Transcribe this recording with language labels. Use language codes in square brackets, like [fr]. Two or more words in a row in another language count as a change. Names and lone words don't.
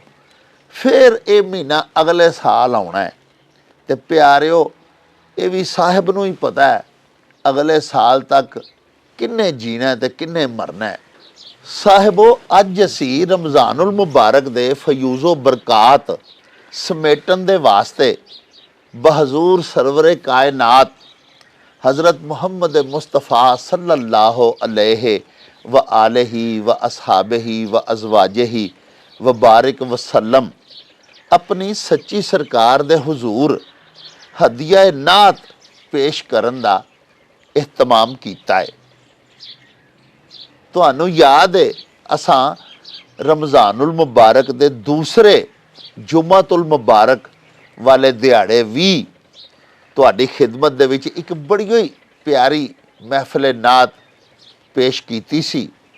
[pa] ਫਿਰ ਇਹ ਮਹੀਨਾ ਅਗਲੇ ਸਾਲ ਆਉਣਾ ਹੈ ਤੇ ਪਿਆਰਿਓ, ਇਹ ਵੀ ਸਾਹਿਬ ਨੂੰ ਹੀ ਪਤਾ ਹੈ ਅਗਲੇ ਸਾਲ ਤੱਕ ਕਿੰਨੇ ਜੀਣਾ ਤੇ ਕਿੰਨੇ ਮਰਨਾ ਹੈ। ਸਾਹਿਬੋ, ਅੱਜ ਅਸੀਂ ਰਮਜ਼ਾਨੁਲ ਮੁਬਾਰਕ ਦੇ ਫਯੂਜ਼ੋ ਬਰਕਾਤ ਸਮੇਟਣ ਦੇ ਵਾਸਤੇ ਬਹਜ਼ੂਰ ਸਰਵਰੇ ਕਾਇਨਾਤ ਹਜ਼ਰਤ ਮੁਹੰਮਦ ਮੁਸਤਫਾ [ar] صلى الله عليه وآله وأصحابه وأزواجه وبارك وسلم [pa] ਅਪਣੀ ਸੱਚੀ ਸਰਕਾਰ ਦੇ ਹਜ਼ੂਰ ਹਦੀਆ ਨਾਤ ਪੇਸ਼ ਕਰਨ ਦਾ ਇਹਤਮਾਮ ਕੀਤਾ ਹੈ। ਤੁਹਾਨੂੰ ਯਾਦ ਹੈ ਅਸਾਂ ਰਮਜ਼ਾਨੁਲ ਮੁਬਾਰਕ ਦੇ ਦੂਸਰੇ ਜੁਮਾਤੁਲ ਮੁਬਾਰਕ ਵਾਲੇ ਦਿਹਾੜੇ ਵੀ ਤੁਹਾਡੀ ਖਿਦਮਤ ਦੇ ਵਿੱਚ ਇੱਕ ਬੜੀ ਹੀ ਪਿਆਰੀ ਮਹਿਫਿਲ ਨਾਤ ਪੇਸ਼ ਕੀਤੀ ਸੀ।